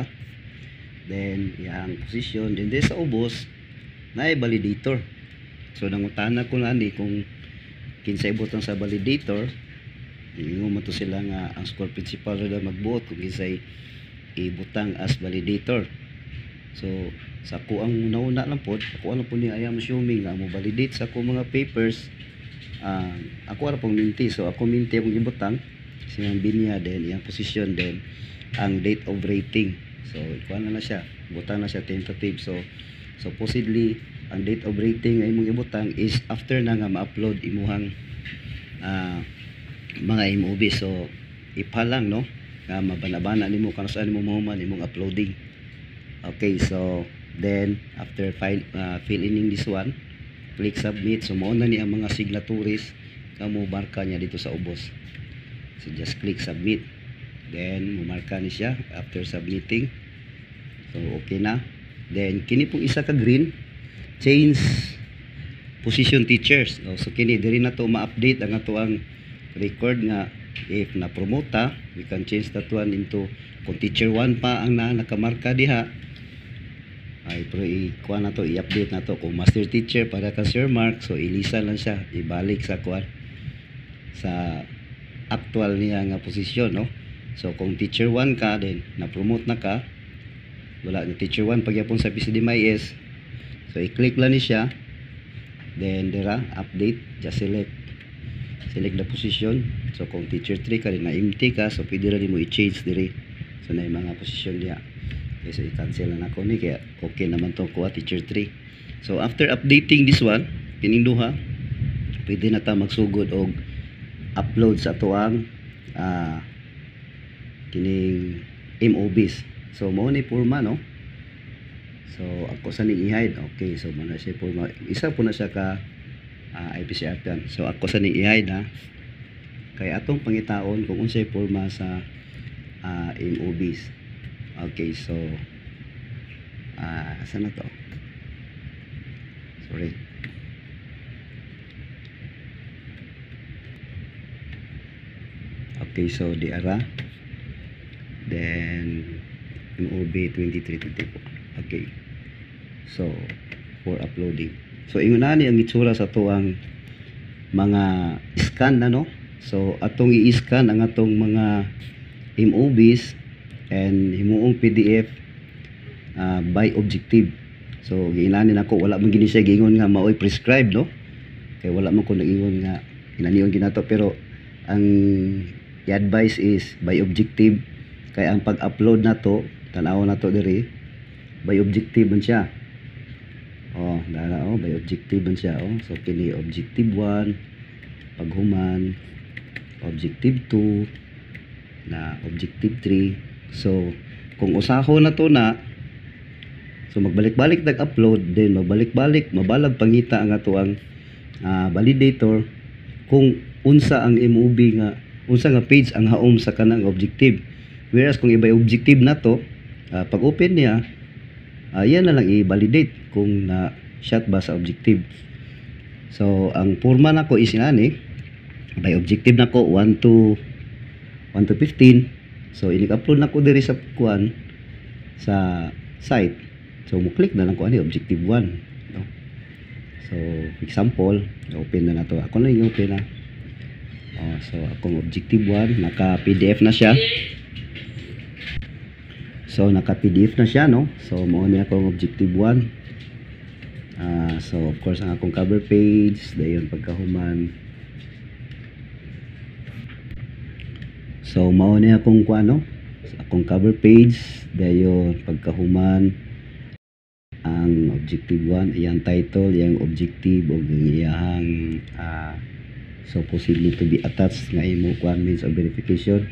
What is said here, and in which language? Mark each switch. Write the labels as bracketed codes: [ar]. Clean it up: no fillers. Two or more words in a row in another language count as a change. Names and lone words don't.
[ceb] Then yang position, then sa ubos na validator. So nangutana ko na ni kung kinsay butang sa validator, ingon mo to sila nga ang school principal na magbuot kung kinsay ibutang as validator. So sa ako ang nauna lang po, ako ano po ni ayam assuming nga mo validate sa ako mga papers. Ako ara pong minti, so ako minti akong ibutang si Ma'am Binya, then yung position, then ang [en] date of rating. [ceb] So ikuan na siya, butang na siya tentative. So supposedly ang [en] date of rating [ceb] ay imong ibutang is after na nga ma-upload imuhang mga MOB. So ipalang no nga mabana-bana nimo kung saan mo mahuman imong uploading. [en] Okay, so then after fill in this one, click submit. [ceb] So mao na ni ang mga signatories nga mo marka niya dito sa ubos. [en] So just click submit, then [ceb] mo marka ni siya [en] after submitting. [ceb] So okay na. Then kini pong isa ka green, [en] change position teachers. [ceb] So kini diri na to ma-update ang ato ang record nga if na promote [en] we can change that one into [ceb] kung teacher 1 pa ang nakamarka diha, ay pero ikuha na to, i-update na to kung [en] master teacher [ceb] para ka Sir Mark. So ilisa lang siya, ibalik sa kuan sa actual niya nga posisyon, no? So kung teacher 1 ka, then na-promote na ka, wala na teacher 1 pagyapon sa PCDMIS, so i-click lang ni siya, then dira update, [en] just select the position. [ceb] So kung teacher 3 ka, then na empty ka, so pwede rin mo i-change diri, so na yung mga posisyon niya. Okay, so i-cancel na ako ni, kaya okay naman to kuha teacher 3. [en] So after updating this one, [ceb] kining duha, pwede na ta magsugod og upload sa tuang kining MOBs. So mao ni porma, no? So ako sa ning i-hide. Okay, so muna siya porma. Isa po na siya ka IPCR yan. So ako sa ning i-hide, ha. Kay atong pangitaon kung unsay porma sa MOBs. Okay, so saan na to? Sorry. Okay, so di ara, then MOB 2324. Okay, so for uploading, so ingon na ni ang itsura sa tuang mga scan na, no? So atong i-scan ang atong mga MOBs and himuong PDF [en] by objective. [ceb] So giinanin ako, wala man gini siya giingon nga maoy prescribed, no? Kay wala man ko nag-ingon nga inaniyon ginato, pero ang i-advise is [en] by objective. [ceb] Kaya ang pag-upload na to, tanaw na to diri, [en] by objective [ceb] man siya. By objective man siya. So kini objective 1, paghuman, objective 2, na objective 3. So kung usaho na to na, so magbalik-balik nag-upload, then magbalik-balik mabalag pangita ang ato ang validator kung unsa ang MOB nga, unsa nga page ang haom sa kanang objective. Whereas kung iba objective na to, pag open niya, yan na lang i-validate kung na shot ba sa objective. So ang forma nako is inani, [en] by objective [ceb] nako 1 to 15. So inig-upload nako diri sa kuan sa site. So mo click na lang ko ani objective 1, no? So example, open na nato. Ako na yung open na. So akong objective 1 naka PDF na siya. So naka PDF na siya, no? So mao ni akong objective 1. So of course ang akong [en] cover page [ceb] dayon pagkahuman. So mao ni akong kuan, no? So, akong [en] cover page [ceb] dayon pagkahuman ang objective 1, iyang title, iyang objective ug iyang so possibly [en] to be attached [ceb] nga imo kuan [en] means of verification.